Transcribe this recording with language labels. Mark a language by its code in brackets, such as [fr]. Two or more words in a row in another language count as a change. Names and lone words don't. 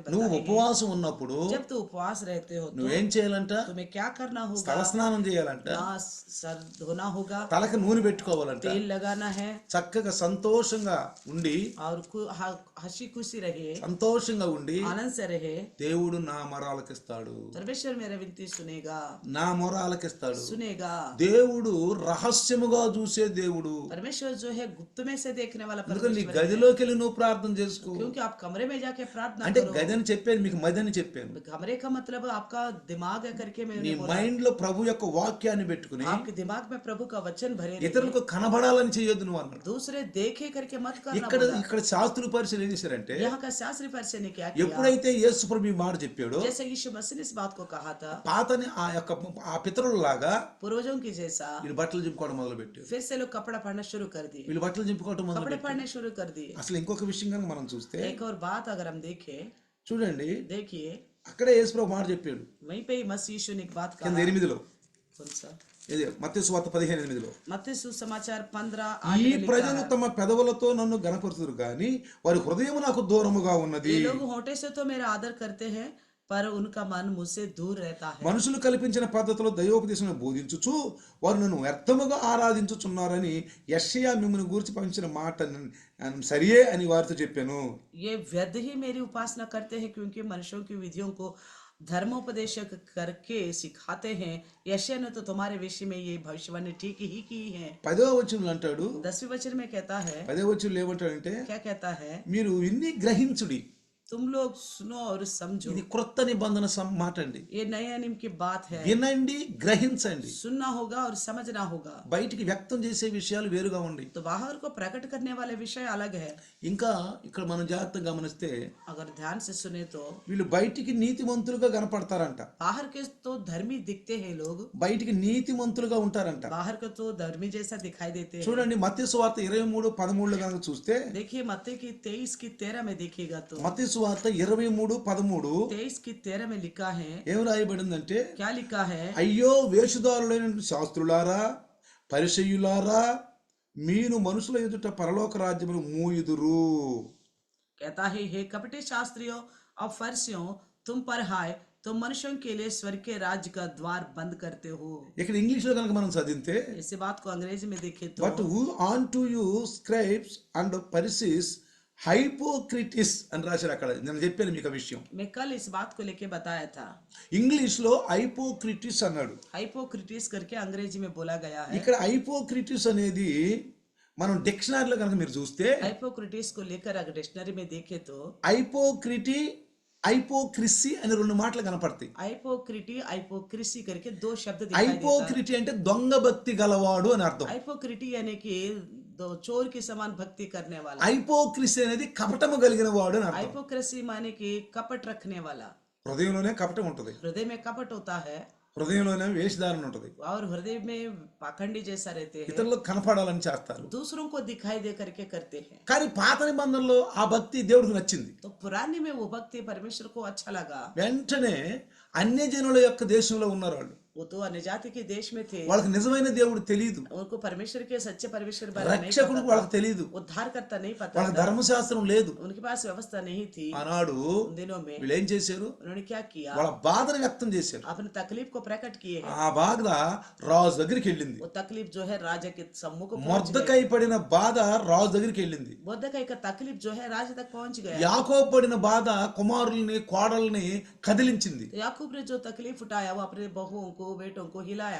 [te] నువ్వు [hi] बताई हैं, [te] ఉపవాసం ఉన్నప్పుడు [hi] जब तू उपवास रहते हो तो [te] నువ్వేం చేయాలంట? [hi] तुम्हें क्या करना होगा? [te] తలస్నానం చేయాలంట, [hi] ना सर धोना होगा, [te] తలకి నూనె పెట్టుకోవాలంట, [hi] तेल लगाना है [te] చక్కగా సంతోషంగా ఉండి, [hi] और हंसी खुशी रहे, [te] సంతోషంగా ఉండి [hi] आनंद से रहे. [te] దేవుడు నా మొరాలకిస్తాడు, [hi] परमेश्वर मेरा विनती सुनेगा, [te] నా మొరాలకిస్తాడు. [hi] सुनेगा. [te] దేవుడు రహస్యముగా చూసే దేవుడు. [hi] परमेश्वर जो है गुप्त में से देखने वाला [te] అందుకని నీ [hi] परमेश्वर है. [te] గదిలోకి వెళ్ళి నువ్వు ప్రార్థన చేసుకో. [hi] क्योंकि आप कमरे में जाके प्रार्थना [te] అంటే [hi] करो. [te] గది అని చెప్పాను, మీకు మది అని చెప్పాను. [hi] कमरे का मतलब आपका दिमाग है करके [te] నీ [hi] मैंने बोला. [te] మైండ్ లో ప్రభు యొక్క వాక్యాన్ని పెట్టుకుని [hi] आपके दिमाग में प्रभु का वचन भरे रहिए. [te] ఇతరులకు కనబడాలని చేయొద్దు నువ్వు అన్నాడు. [hi] दूसरे देखे करके मत करना [te] ఇక్కడ [hi] बोला. [te] ఇక్కడ శాస్త్రుల పరిచయం ఏం చేశారంటే, [hi] यहाँ का शास्त्री परिचय ने क्या किया? [te] ఎప్పుడైతే యేసు ప్రభు ఈ మాట చెప్పాడో, [hi] जैसे यीशु मसीह ने इस बात को कहा था, [te] పాతని ఆ పితరులలాగా [hi] पूर्वजों की जैसा [te] వీళ్ళు బట్టలు చింపుకోవడం మొదలు పెట్టారు. [hi] फिर से लोग कपड़ा पहनना शुरू कर दिए, [te] వీళ్ళు బట్టలు చింపుకోవడం మొదలు [hi] कपड़े [te] పెట్టారు. [hi] पहनने शुरू कर दिए. [te] అసలు ఇంకొక విషయం కనుక మనం చూస్తే, [hi] एक और बात अगर हम देखें, [te] చూడండి, [hi] देखिए [te] అక్కడే యేసు ప్రభు మాట చెప్పాడు [hi] वहीं पे ही मसीह यीशु ने एक बात [te] కింద [hi] कहा. [te] 8లో, [hi] कौन सा? [te] ఇది మత్తయి సువార్త 15:8లో, [hi] मत्ती सुसमाचार 15 [te] ఈ [hi] 8 में लिखा [te] ప్రజలు [hi] है, [te] తమ పెదవులతో నన్ను గణపరుచుదురు గాని వారి హృదయం నాకు దూరముగా ఉన్నది. [hi] ये लोग होठे से तो मेरा आदर करते हैं, पर उनका मन मुझसे दूर रहता है. [te] మనుషులు కల్పించిన పద్ధతిలో దైవోపదేశం బోధించుచు వారు నన్ను వ్యర్థముగా ఆరాధించుచున్నారని యెషయా మిమ్మల్ని గూర్చి పంచిన మాట సరియే అని వారితో చెప్పాను. [hi] ये व्यर्थ ही मेरी उपासना करते हैं, क्योंकि मनुष्यों की विधियों को धर्मोपदेशक करके सिखाते हैं. यशायाह ने तो तुम्हारे विषय में ये भविष्यवाणी ठीक ही की है. [te] 10వ వచనంలో అంటాడు, [hi] 10वें वचन में कहता है, [te] 10వ వచనంలో ఏమంటాడంటే, [hi] क्या कहता है? [te] మీరు ఇన్ని గ్రహించుడి. [hi] तुम लोग सुनो और समझो. [te] ఇది క్రొత్త నిబంధన మాట అండి. [hi] ये नया नियम की बात है. [te] వినండి, గ్రహించండి. [hi] सुनना होगा और समझना होगा. [te] బయటికి వ్యక్తం చేసే విషయాలు వేరుగా ఉండి, [hi] तो बाहर को प्रकट करने वाले विषय अलग है. [te] ఇంకా ఇక్కడ మనం జాగ్రత్తగా గమనిస్తే [hi] अगर ध्यान से सुने तो [te] వీళ్ళు బయటికి నీతిమంతులుగా కనపడతారంట, [hi] बाहर के तो धर्मी दिखते हैं लोग, [te] బయటికి నీతిమంతులుగా ఉంటారంట. [hi] बाहर को तो धर्मी जैसा दिखाई देते हैं. [te] చూడండి మత్తయి సువార్త 23:13 కనుక చూస్తే, [hi] देखिए मत्ती की 23 की 13 में देखिएगा तो [te] మత్తయి సువార్త 23:13 [hi] 23 की 13 में लिखा है, [te] ఏం రాయబడిందంటే, [hi] क्या लिखा है? [te] అయ్యో వేషధారులైన శాస్త్రులారా, పరిసయ్యులారా, మీను మనుషుల ఎదుట పరలోక రాజ్యమును మూయుదురు. [hi] कहता है, हे कपटी शास्त्रियों और फरिसियों, तुम पर हाय, तुम मनुष्यों के लिए स्वर्ग के राज्य का द्वार बंद करते हो. [te] ఇక్కడ ఇంగ్లీష్ లో కనుక మనం చదివితే, [hi] इसी बात को अंग्रेजी में देखे [te] బట్ [hi] तो, [en] who on to you scribes and Pharisees hypocrites [te] అని రాశారు. అక్కడ నేను చెప్పాను మీకు ఆ విషయం. [hi] मैं कल इस बात को लेके बताया था. [te] ఇంగ్లీష్ లో హైపోక్రిటిస్ అన్నాడు, [hi] हाइपोक्रिटिस करके अंग्रेजी में बोला गया है. [te] ఇక్కడ హైపోక్రిటిస్ అనేది మనం డిక్షనరీలో కనుక మీరు చూస్తే, [hi] हाइपोक्रिटिस को लेकर अगर डिक्शनरी में देखे तो [te] హైపోక్రిటీ, హైపోక్రిసీ అని రెండు మాటలు కనపడతాయి. [hi] हाइपोक्रिसी करके दो शब्द दिखाई देता है. [te] హైపోక్రిటీ అంటే దొంగ భక్తి గలవాడు అని అర్థం. [hi] हाइपोक्रिटी यानी कि दो चोर के समान भक्ति करने वाला. [te] హైపోక్రిసీ అనేది కపటము కలిగిన వాడు అని అర్థం. [hi] हाइपोक्रेसी माने कि कपट रखने वाला. [te] హృదయంలోనే కపటం ఉంటది, [hi] हृदय में कपट होता है [te] హృదయంలోనే వేషధారణ ఉంటది. [hi] और हृदय में पाखंडी जैसा रहते हैं, [te] ఇతరులకు కనపడాలని చేస్తారు. [hi] दूसरों को दिखाई दे करके करते हैं. [te] కానీ పాత నిబంధనలో ఆ భక్తి దేవుడికి నచ్చింది. [hi] तो पुराने में वो भक्ति परमेश्वर को अच्छा लगा. [te] వెంటనే అన్యజనుల యొక్క దేశంలో ఉన్నారు వాళ్ళు. [hi] वो तो अन्य जाति के देश में थे, [te] వాళ్ళకి నిజమైన దేవుడు తెలియదు, [hi] उनको परमेश्वर के सच्चे परमेश्वर बारे में नहीं [te] రక్షకుడు [hi] पता [te] వాళ్ళకి [hi] था, [te] తెలియదు, [hi] उद्धार करता नहीं पता [te] వాళ్ళకి [hi] था, [te] ధర్మశాస్త్రం లేదు. [hi] उनके पास व्यवस्था नहीं थी. [te] ఆనాడు [hi] उन दिनों में [te] వీళ్ళు ఏం చేశారు? [hi] उन्होंने क्या किया? [te] వాళ్ళ బాధను వ్యక్తం చేశారు. [hi] अपने तकलीफ को प्रकट किए हैं. [te] ఆ బాధ రాజు దగ్గరికి వెళ్ళింది. [hi] वो तकलीफ जो है राजा के सम्मुख पहुंच गई. [te] మొర్దెకై పడిన బాధ రాజు దగ్గరికి వెళ్ళింది. [hi] मोर्दकाई का तकलीफ जो है राजा तक पहुंच गया. [te] యాకోబు పడిన బాధ కుమారుల్ని కోడల్ని కదిలించింది. [hi] तो याकूब ने जो तकलीफ उठाया वो अपने बहुओं को बेटों को हिलाया